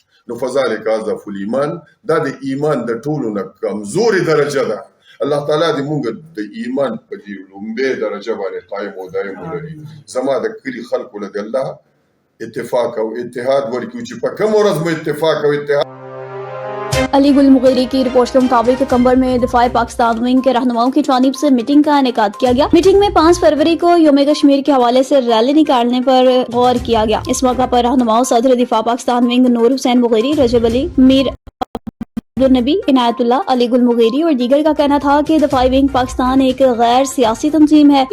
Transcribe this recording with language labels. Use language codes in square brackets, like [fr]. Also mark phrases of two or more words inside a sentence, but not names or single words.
[ps] نو [ar] فذلک اضعف الایمان، [ps] دا د ایمان د ټولو نه کمزورې درجه ده. الله تعالی دې موږ د ایمان په دې لومبۍ درجه باندې قایم او دایم ولري. زما د کلي خلکو له الله اتفاق او اتحاد ورکړي چې په کوم ورځ مو اتفاق او اتحاد. [ur] علی گل مغیری کی رپورٹ کے مطابق کمبر میں دفاع پاکستان ونگ کے رہنماؤں کی جانب سے میٹنگ کا انعقاد کیا گیا. میٹنگ میں 5 فروری کو یوم کشمیر کے حوالے سے ریلی نکالنے پر غور کیا گیا. اس موقع پر رہنماؤں صدر دفاع پاکستان ونگ نور حسین مغیری، رجب علی، میر نبی، عنایت اللہ، علی گل مغیری اور دیگر کا کہنا تھا کہ دفاعی ونگ پاکستان ایک غیر سیاسی تنظیم ہے.